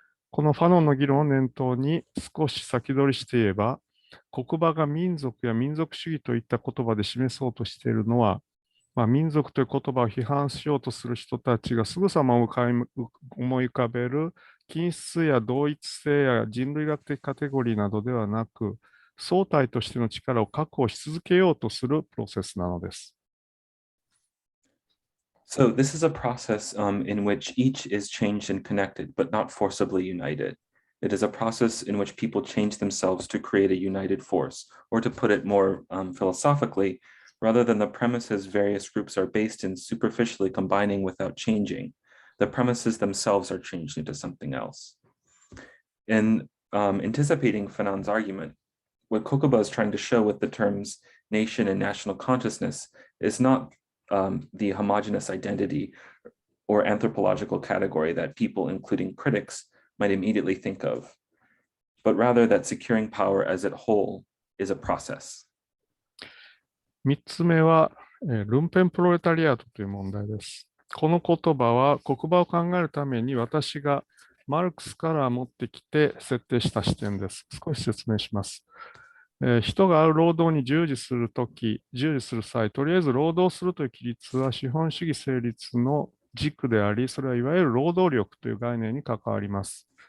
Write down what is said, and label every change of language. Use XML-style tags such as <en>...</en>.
<ja>このファノンの議論を念頭に少し先取りして言えば、国場が民族や民族主義といった言葉で示そうとしているのは、民族という言葉を批判しようとする人たちがすぐさま思い浮かべる均質や同一性や人類学的カテゴリーなどではなく、相対としての力を確保し続けようとするプロセスなのです。</ja> <en>So this is a process in which each is changed and connected, but not forcibly united. It is a process in which people change themselves to create a united force, or to put it more philosophically, rather than the premises various groups are based in superficially combining without changing. The premises themselves are changed into something else. In anticipating Fanon's argument, what Kokuba is trying to show with the terms nation and national consciousness is not the homogeneous identity or anthropological category that people, including critics, might immediately think of, but rather that securing power as a whole is a process.</en> <ja>3つ目は、ルンペンプロレタリアートという問題です。この言葉は国場を考えるために私がマルクスから持ってきて設定した視点です。少し説明します。人が労働に従事する際、とりあえず労働するという規律は資本主義成立の軸であり、それはいわゆる労働力という概念に関わります。</ja>